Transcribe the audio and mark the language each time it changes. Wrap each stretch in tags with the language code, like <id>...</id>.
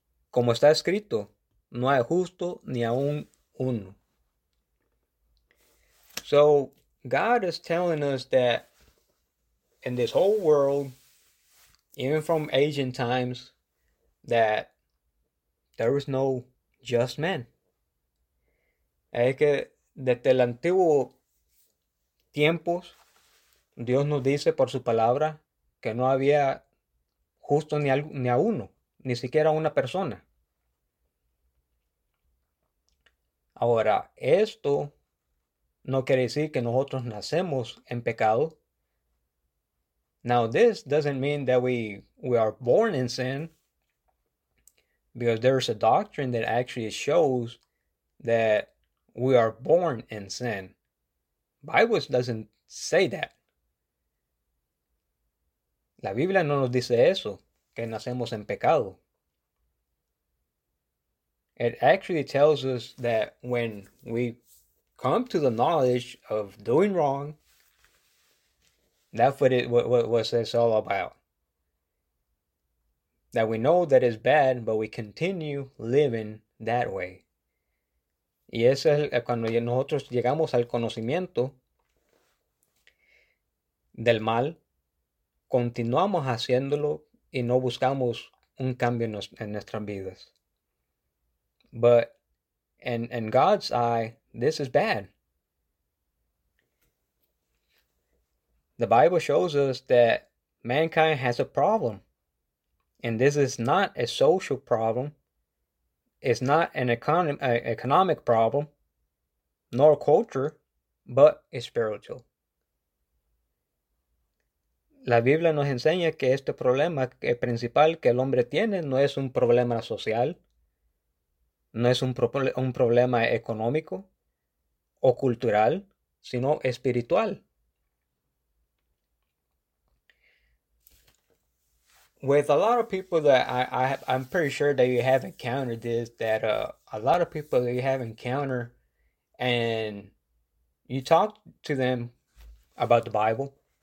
<es>Como está escrito, no hay justo ni aun uno.</es> <en>So God is telling us that in this whole world, even from ancient times, that there is no just man.</en> <es>Es que desde el antiguo tiempos, Dios nos dice por su palabra que no había justo ni a uno, ni siquiera una persona. Ahora, esto no quiere decir que nosotros nacemos en pecado.</es> <en>Now, this doesn't mean that we are born in sin, because there is a doctrine that actually shows that we are born in sin. Bible doesn't say that.</en> <es>La Biblia no nos dice eso, que nacemos en pecado.</es> <en>It actually tells us that when we come to the knowledge of doing wrong, that's what it's all about. That we know that it's bad, but we continue living that way.</en> <es>Y eso es cuando nosotros llegamos al conocimiento del mal, continuamos haciéndolo y no buscamos un cambio en nuestras vidas.</es> <en>But in God's eye, this is bad. The Bible shows us that mankind has a problem. And this is not a social problem. It's not an economic problem, nor culture, but spiritual.</en> <es>La Biblia nos enseña que este problema principal que el hombre tiene no es un problema social, no es un problema económico o cultural, sino espiritual.</es> <en>With a lot of people that I'm pretty sure that you have encountered this, that a lot of people that you have encountered and you talk to them about the Bible.</en>